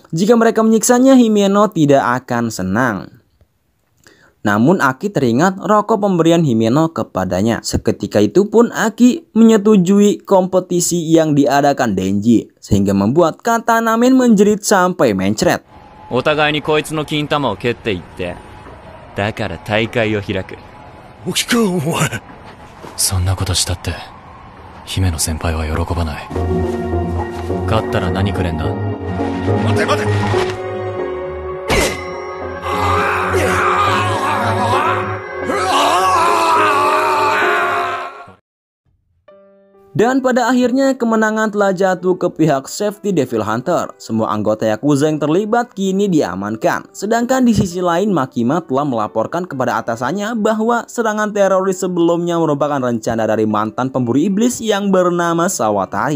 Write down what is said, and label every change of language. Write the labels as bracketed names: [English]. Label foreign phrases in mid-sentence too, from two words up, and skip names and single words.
[Indonesian] Jika mereka menyiksanya, Himeno tidak akan senang. Namun Aki teringat rokok pemberian Himeno kepadanya. Seketika itu pun Aki menyetujui kompetisi yang diadakan Denji, sehingga membuat Katana Man menjerit sampai mencret. [Japanese] お互いにこいつの金玉を蹴っていって、だから大会を開く。起きかお前。そんなことしたって姫野先輩は喜ばない。勝ったら何くれんだ。待て待て。 [Indonesian] Dan pada akhirnya kemenangan telah jatuh ke pihak [English] Safety Devil Hunter. [Indonesian] Semua anggota Yakuza yang terlibat kini diamankan. Sedangkan di sisi lain Makima telah melaporkan kepada atasannya bahwa serangan teroris sebelumnya merupakan rencana dari mantan pemburu iblis yang bernama Sawatari.